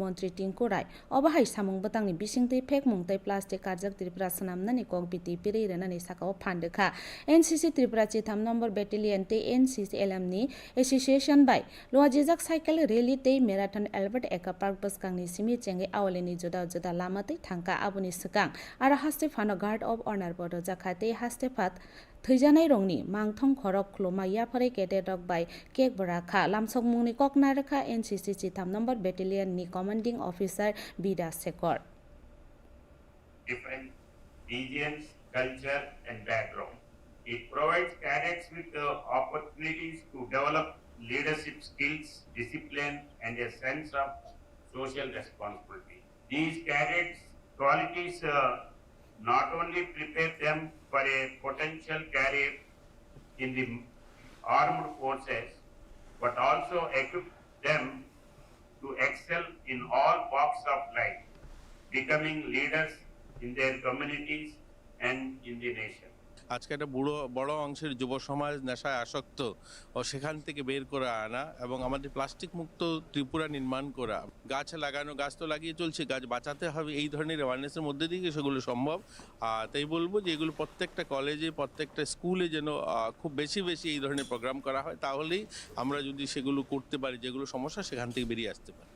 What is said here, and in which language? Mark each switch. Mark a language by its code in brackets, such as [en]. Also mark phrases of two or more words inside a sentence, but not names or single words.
[trp] mantri Tinku Rai obahai samung batangni bisingtei phek mungtei plastic karjak Tripura sanamnani kok biti piri rena ni sakao phandekha NCC Tripura Chitham number battalion te NCC LM ni association by loajijak [en] cycle rally [trp] te marathon Albert Eka Park baskangni simi chengai awaleni juda juda lama te thangka aboni sakang ara haste phano [en] guard of honor [trp] bodo jakhate haste phat thaijanai rongni mangthong khorok khloma yapharai cadet rok by kek barakha lamsok mungni kokna rakha NCC Chitham number battalion ni [en] commanding officer [trp] Bida Sekor [en] different regions, culture and background. It provides cadets with opportunities to develop leadership skills, discipline and a sense of social responsibility. These cadets qualities not only prepare them for a potential career in the armed forces, but also equip them to excel in all walks of life, becoming leaders in their communities and in the nation. [bn] আজকে একটা বড় অংশের যুব সমাজ নেশায় আসক্ত ও সেখান থেকে বের করে আনা এবং আমাদের প্লাস্টিক মুক্ত ত্রিপুরা নির্মাণ করা গাছ লাগানো গাছ তো লাগিয়ে চলছে গাছ বাঁচাতে হবে এই ধরনের অ্যাওয়ারনেসের মধ্যে দিয়ে সেগুলো সম্ভব তাই বলবো যে এগুলো প্রত্যেকটা কলেজে প্রত্যেকটা স্কুলে যেন খুব বেশি এই ধরনের প্রোগ্রাম করা হয় তাহলেই আমরা যদি সেগুলো করতে পারি যেগুলো সমস্যা সেখান থেকে বেরিয়ে আসতে পারি